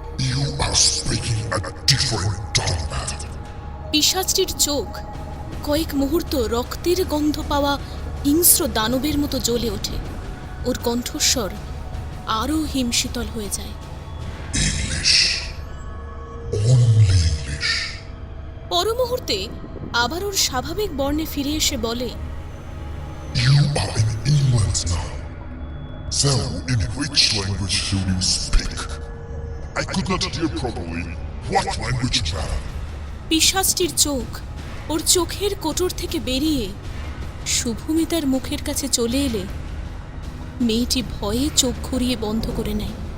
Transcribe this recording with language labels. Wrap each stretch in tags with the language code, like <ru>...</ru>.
<en>You are speaking a different tongue, madam.</en> <bn>পিশাচটির চোখ কয়েক মুহূর্ত রক্তের গন্ধ পাওয়া হিংস্র দানবের মতো জ্বলে ওঠে। ওর কণ্ঠস্বর আরও হিমশীতল হয়ে যায়।</bn> <en>English. Only English.</en> <bn>পর মুহূর্তে আবার ওর স্বাভাবিক বর্ণে ফিরে এসে বলে,</bn> <en>You are in England now. So, in which language do you speak? I could not hear properly. What language, madam?</en> <bn>পিশাচটির চোখ ওর চোখের কোটর থেকে বেরিয়ে শুভমিতার মুখের কাছে চলে এলে মেয়েটি ভয়ে চোখ ঘুরিয়ে বন্ধ করে নেয়।</bn>